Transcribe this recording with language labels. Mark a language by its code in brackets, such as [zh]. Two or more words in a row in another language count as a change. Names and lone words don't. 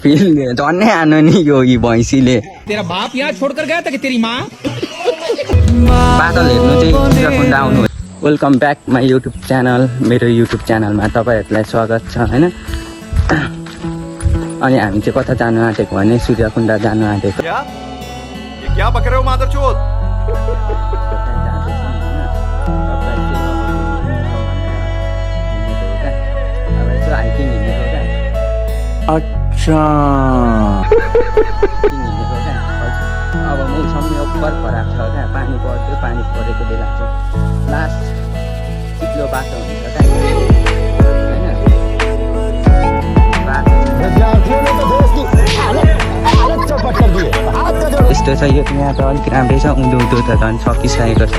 [ne] फिल झन्नै आनो नि यो भैँसीले। [hi] तेरा बाप यहाँ छोड़कर गया था कि तेरी माँ? [ne] बादल हेर्नु चाहिँ चित्रकुण्ड आउनु। [en] welcome back my YouTube channel. [ne] मेरो युट्युब च्यानलमा तपाईँहरूलाई स्वागत छ होइन। अनि हामी चाहिँ कता जानु आँटेको भने सूर्यकुण्ड जानु आँटेको। [hi] क्या बक रहे हो मादरचोद? [ne] अच्छा अब मौसम ओभर खराब छ क्या, पानी पर्थ्यो, पानी परेको बेला चाहिँ लास्ट चिप्लो बाटो हुन्छ क्या होइन। यस्तो छ यो यहाँ त अलिक राम्रै छ, उँधो उँधो त झन् सकिसकेको छ।